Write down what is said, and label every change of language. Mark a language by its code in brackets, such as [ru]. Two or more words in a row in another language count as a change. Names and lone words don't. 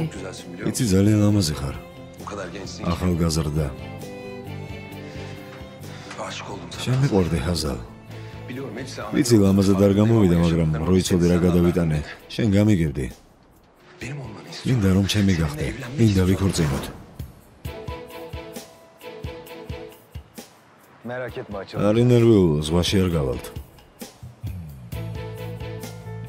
[ka] იცი ძალიან ლამაზი ხარ. ახალგაზრდა. შენ მიყვარდი ჰაზალ. ვიცი ლამაზად არ გამოვიდა, მაგრამ რო იცოდი რა გადავიტანე, შენ გამიგებდი. მინდა რომ ჩემი გახდე, მინდა ვიქორწინოთ. [tr] Merak etme açalım. [ka] არ ინერვიულო, ზღვაში არ გავალთ.